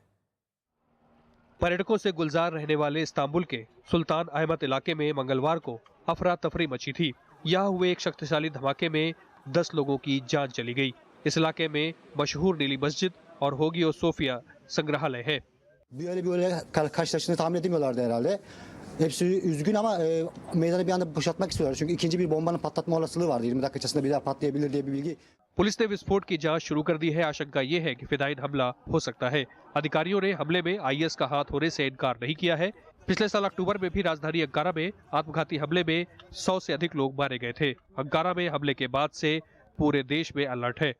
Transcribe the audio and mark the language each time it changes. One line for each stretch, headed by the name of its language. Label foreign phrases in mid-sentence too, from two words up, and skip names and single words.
Hindi: पर्यटकों से गुलजार रहने वाले इस्तांबुल के सुल्तान अहमद इलाके में मंगलवार को अफरा तफरी मची थी। यहाँ हुए एक शक्तिशाली धमाके में 10 लोगों की जान चली गई। इस इलाके में मशहूर नीली मस्जिद और होगियो सोफिया संग्रहालय है।
Turkish: Böyle karşılaştığını tahmin edemiyorlardı herhalde. Hepsi üzgün ama meydanı bir anda boşaltmak istiyorlar. Çünkü ikinci bir bombanın patlatma olasılığı vardı. 20 dakika içerisinde bir daha patlayabilir diye bir bilgi.
Hindi: पुलिस ने विस्फोट की जांच शुरू कर दी है। आशंका ये है कि फिदायीन हमला हो सकता है। अधिकारियों ने हमले में आईएस का हाथ होने से इनकार नहीं किया है। पिछले साल अक्टूबर में भी राजधानी अंकारा में आत्मघाती हमले में 100 से अधिक लोग मारे गए थे। अंकारा में हमले के बाद से पूरे देश में अलर्ट है।